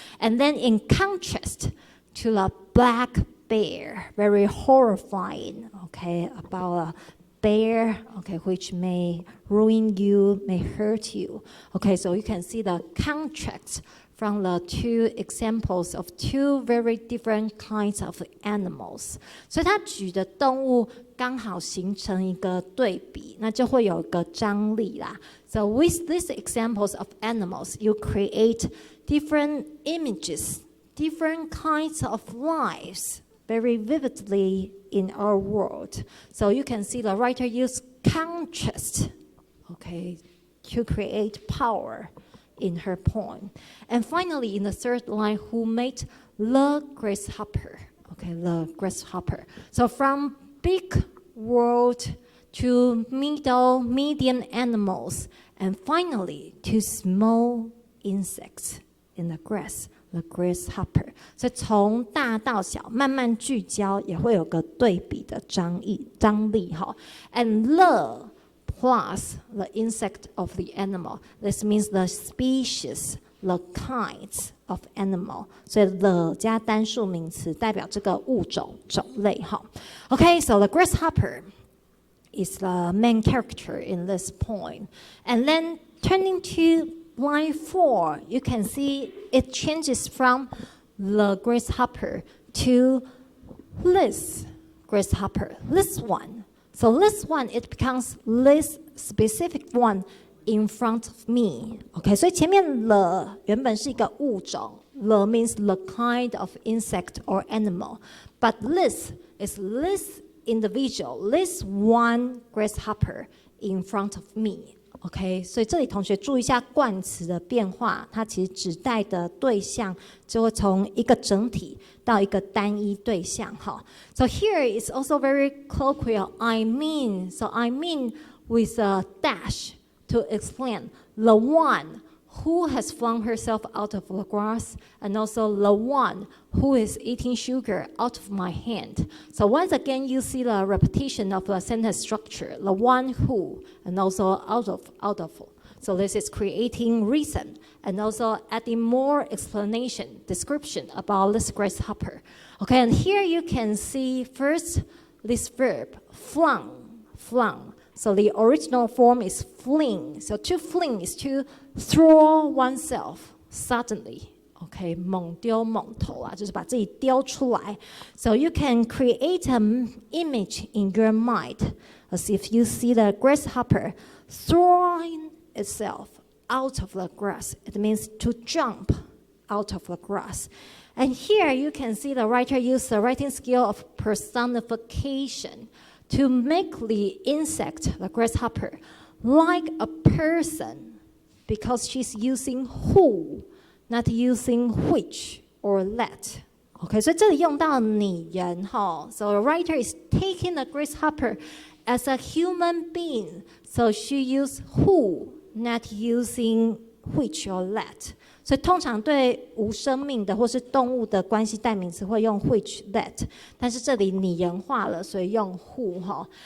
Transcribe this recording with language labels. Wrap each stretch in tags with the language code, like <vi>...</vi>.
<en>And then in contrast to the black bear, very horrifying, okay, about a bear, okay, which may ruin you, may hurt you. Okay, so you can see the contrast from the 2 examples of 2 very different kinds of animals.</en> <zh>所以他举的动物刚好形成一个对比，那就会有一个张力啦。</zh> <en>So with these examples of animals, you create different images, different kinds of lives very vividly in our world. So you can see the writer use contrast, okay, to create power in her poem. And finally, in the 3rd line, who made the grasshopper? Okay, the grasshopper. So from big world to medium animals, and finally to small insects in the grass, the grasshopper.</en> <zh>所以从大到小慢慢聚焦，也会有个对比的张力哈。</zh> <en>And the plus the insect of the animal. This means the species, the kinds of animal.</en> <zh>所以 the 加单数名词代表这个物种种类哈。</zh> <en>Okay, so the grasshopper is the main character in this poem. And then turning to line 4, you can see it changes from the grasshopper to this grasshopper, this one. So this one, it becomes this specific one in front of me. Okay,</en> <zh>所以前面</zh> <en>the</en> <zh>原本是一个物种</zh> <en>the means the kind of insect or animal. But this is this individual, this one grasshopper in front of me.</en> <zh>OK， 所以这里同学注意一下冠词的变化，它其实指代的对象就会从一个整体到一个单一对象。</zh> <en>哈 ，So here is also very colloquial. I mean, so I mean with a dash to explain the one who has flung herself out of the grass, and also the one who is eating sugar out of my hand. So once again, you see the repetition of the sentence structure, the one who, and also out of. So this is creating reason, and also adding more explanation, description about this grasshopper. Okay, and here you can see first this verb, flung. So the original form is fling. So to fling is to throw oneself suddenly.</en> <zh>Okay, 猛丢猛投啊，就是把自己丢出来。</zh> <en>So you can create an image in your mind as if you see the grasshopper throwing itself out of the grass. It means to jump out of the grass. And here you can see the writer use the writing skill of personification to make the insect, the grasshopper, like a person, because she's using who, not using which or that.</en> <zh>Okay, 所以这里用到拟人哈。</zh> <en>So the writer is taking the grasshopper as a human being. So she used who, not using which or that.</en> <zh>所以通常对无生命的或是动物的关系代名词会用 which that， 但是这里拟人化了，所以用 who 哈。</zh>